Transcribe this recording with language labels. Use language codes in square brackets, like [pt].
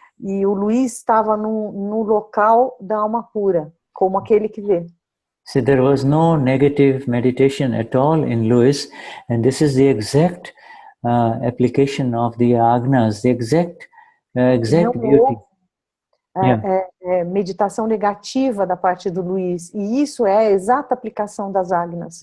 [pt] E o Luis estava no local da alma pura, como aquele que vê. [en] So there was no negative meditation at all in Luis, and this is the exact application of the Agnas, the exact beauty. [pt] Meditação negativa da parte do Luis, e isso é a exata aplicação das Agnas.